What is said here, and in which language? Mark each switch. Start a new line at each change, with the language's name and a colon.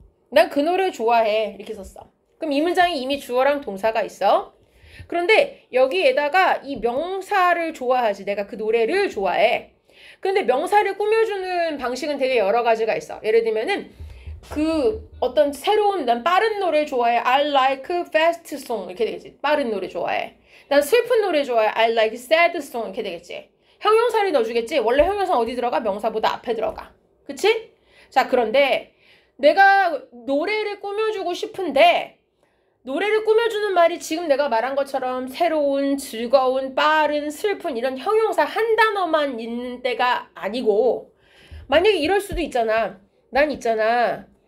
Korean: 난 그 노래를 좋아해 이렇게 썼어. 그럼 이 문장이 이미 주어랑 동사가 있어. 그런데 여기에다가 이 명사를 좋아하지. 내가 그 노래를 좋아해. 근데 명사를 꾸며주는 방식은 되게 여러 가지가 있어. 예를 들면은 그 어떤 새로운 난 빠른 노래 좋아해.
English: I like fast song
Korean: 이렇게 되겠지. 빠른 노래 좋아해. 난 슬픈 노래 좋아해.
English: I like sad song
Korean: 이렇게 되겠지. 형용사를 넣어주겠지. 원래 형용사 어디 들어가? 명사보다 앞에 들어가. 그치? 자, 그런데 내가 노래를 꾸며주고 싶은데 노래를 꾸며주는 말이 지금 내가 말한 것처럼 새로운, 즐거운, 빠른, 슬픈 이런 형용사 한 단어만 있는 때가 아니고 만약에 이럴 수도 있잖아. 난 있잖아.